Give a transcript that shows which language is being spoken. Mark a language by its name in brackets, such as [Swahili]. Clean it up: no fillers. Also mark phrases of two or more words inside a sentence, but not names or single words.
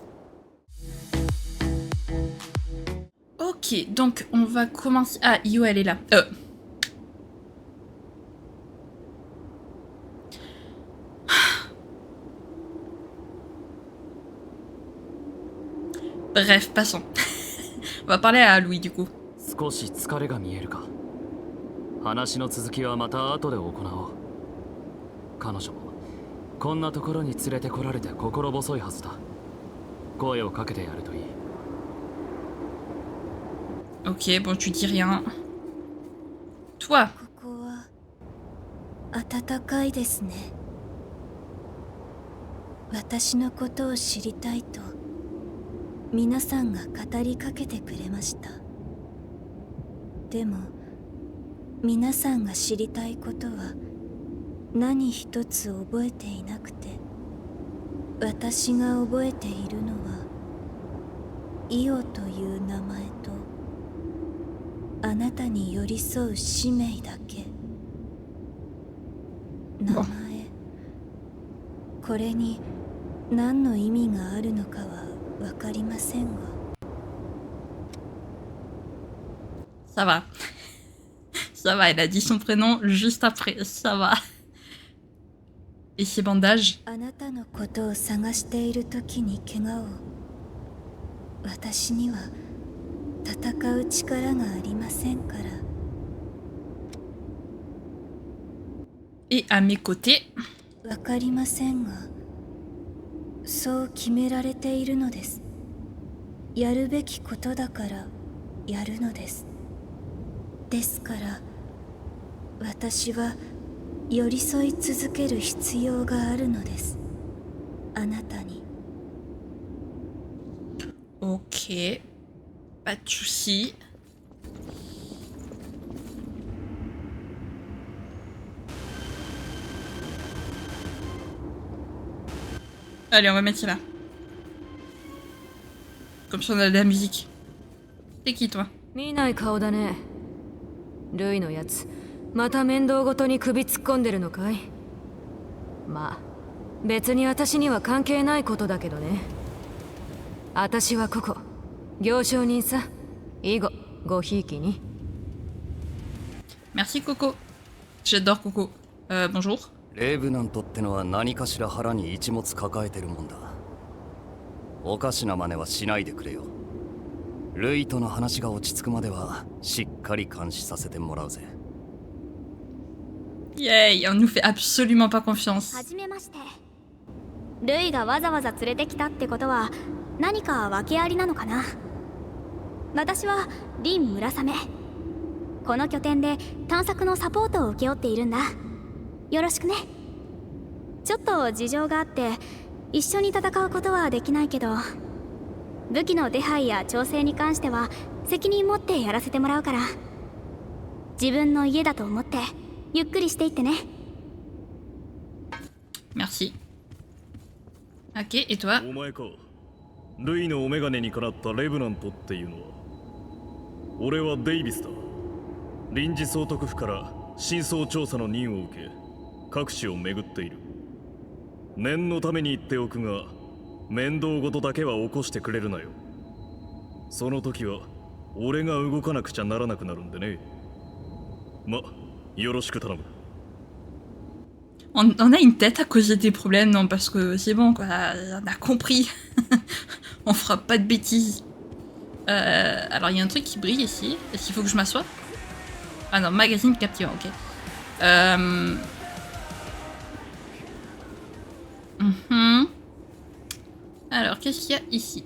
[French] Ok, donc on va commencer... Ah, Io, elle est là. Bref, passons. On va parler à Louis, du coup. [Japanese] 少し疲れが見えるか。話の続きはまた後で行おう。彼女もこんなところに連れてこられて心細いはずだ。声をかけてやるといい。 [French] Ok, bon, tu dis rien. Toi. [Japanese] ここは暖かいですね。私のことを知りたいと皆さんが語りかけてくれました。でも皆さんが知りたいことは何一つ覚えていなくて、私が覚えているのはイオという名前とあなたに寄り添う使命だけ。名前、これに何の意味があるのかは分かりませんが。 [French] Ça va. Ça va, elle a dit son prénom juste après. Ça va. Et ses bandages. [Japanese] あなたのことを探している時に怪我を。私には戦う力がありませんから。 [French] Et à mes côtés. [Japanese] わかりませんが、そう決められているのです。やるべきことだからやるのです。ですから私は寄り添い続ける必要があるのです。あなたに。 [French] Ok. Pas de soucis. Allez, on va mettre ça là. Comme ça on a de la musique. C'est qui toi? [Japanese] 見ない顔だね。ルイのやつ、また面倒ごとに首突っ込んでるのかい？まあ、別に私には関係ないことだけどね。私はここ、行商人さ。以後、ごひいきに。 [French] Merci Coco. J'adore Coco. Bonjour. [Japanese] レイブナントってのは何かしら腹に一物抱えてるもんだ。おかしな真似はしないでくれよ。ルイとの話が落ち着くまではしっかり監視させてもらうぜ。 [French] Yay, on nous fait absolument pas confiance. [Japanese] はじめまして。ルイがわざわざ連れてきたってことは何か訳ありなのかな。私はリン・村雨。この拠点で探索のサポートを請け負っているんだ。よろしくね。ちょっと事情があって一緒に戦うことはできないけど、武器の手配や調整に関しては責任持ってやらせてもらうから、自分の家だと思ってゆっくりしていってね。 [French] Merci. Ok, et toi? [Japanese] お前か。ルイのお眼鏡にかなったレブナントっていうのは、俺はデイビスだ。臨時総督府から真相調査の任を受け、各地を巡っている。念のために言っておくが、面倒事だけは起こしてくれるなよ。その時は俺が動かなくちゃならなくなるんでね。ま、よろしく頼む。 [French] On a une tête à causer des problèmes, non, parce que c'est bon, quoi, on a compris. On fera pas de bêtises. Alors, il y a un truc qui brille ici. Est-ce qu'il faut que je m'assoie? Ah non, magazine captivant, ok. Alors, qu'est-ce qu'il y a ici?